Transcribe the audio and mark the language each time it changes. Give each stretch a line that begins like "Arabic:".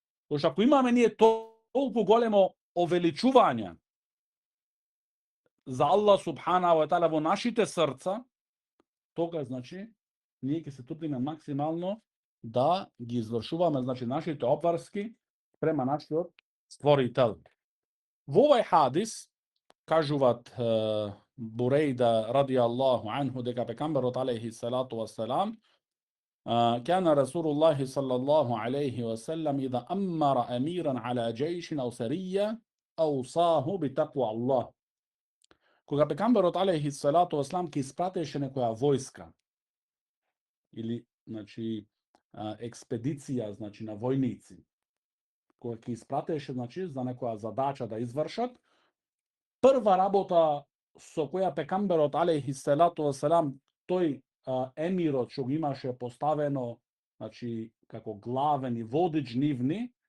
Macedonian: Зашто ако имаме ние толку големо овеличување за Аллах субхана ва таала во нашите срца, тогаш, значи, ние ќе се трудиме максимално да ги извршуваме, значи, нашите обврски према нашиот створител. Во овај хадис кажуваат Бурейда ради Аллаху анху дека пекамберот алейхи салату вассалам
Arabic: كان رسول الله صلى الله عليه وسلم إذا أمر أميرا على جيش أو سرية أوصاه بتقوى الله.
Macedonian: Кога пекамберот алейхи салату вассалам ќе испратеше некоја војска или, значи, експедиција, значи, на војници, кога ќе испратеше, значи, за некоја задача да извршат, прва работа со која пекамберот алейхи салату вассалам тој емирот што го имаше поставено, значи, како главен и водич нивни,